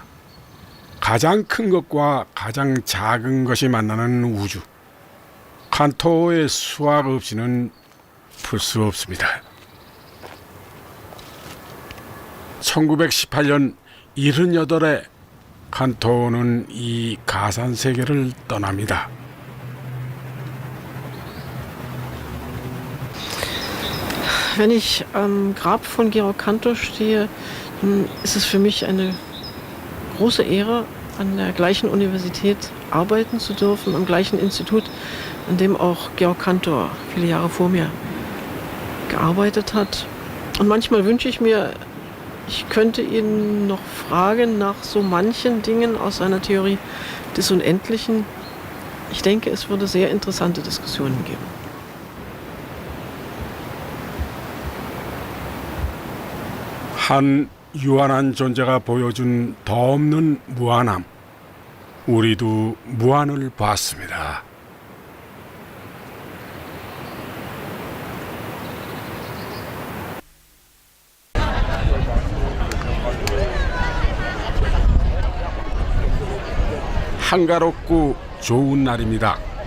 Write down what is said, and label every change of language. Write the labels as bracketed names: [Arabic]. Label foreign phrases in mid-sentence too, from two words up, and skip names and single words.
[Korean] 가장 큰 것과 가장 작은 것이 만나는 우주. 칸토의 수학 없이는 풀 수 없습니다. 1918년 78에 칸토는 이 가상 세계를 떠납니다. [German] Wenn ich am Grab von Georg Cantor stehe, dann ist es für mich eine große Ehre, an der gleichen Universität arbeiten zu dürfen, am gleichen Institut, an dem auch Georg Cantor viele Jahre vor mir gearbeitet hat. Und manchmal wünsche ich mir, ich könnte ihn noch fragen nach so manchen Dingen aus seiner Theorie des Unendlichen. Ich denke, es würde sehr interessante Diskussionen geben. [Korean] 한 유한한 존재가 보여준 더 없는 무한함. 우리도 무한을 봤습니다. 한가롭고 좋은 날입니다.